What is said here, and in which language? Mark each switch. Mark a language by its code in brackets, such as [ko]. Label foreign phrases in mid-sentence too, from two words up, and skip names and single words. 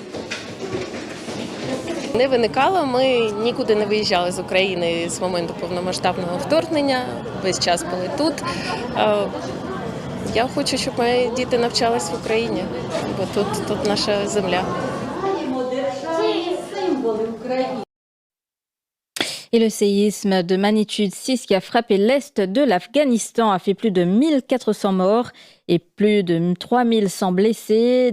[uk] Не виникало, ми нікуди не виїжджали з України з моменту повномасштабного вторгнення, весь час були тут. Я хочу, щоб мої діти навчались в Україні, бо тут наша земля. [fr] Et le séisme de magnitude 6 qui a frappé l'est de l'Afghanistan a fait plus de 1400 morts et plus de 3100 blessés.